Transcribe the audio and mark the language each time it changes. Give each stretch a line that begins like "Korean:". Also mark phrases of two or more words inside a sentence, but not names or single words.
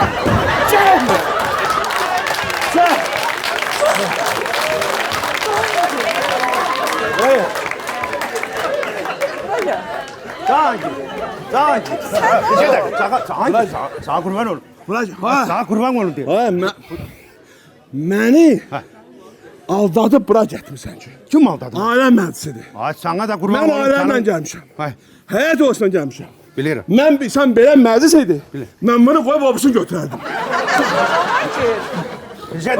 Turkish: Çelme. Çel. Hayır. Sanki. Bir şey de, sana kurban olur. Vuracak. Ha. Sana kurban olur diyor. Ha,
Azerbaijani: məni aldadıb bura getmirsən ki. Kim aldadı? Ailəm məclisidir.
Turkish: Ay sana da kurban
Azerbaijani: Mən
Turkish: olur.
Azerbaijani: ailəmlə gəlmişəm. Hay, Həyat olsun gəlmişəm. bilirim. Mən bilsəm belə məclis idi. Mən bunu qoyub obusunu götürərdim. Bir şey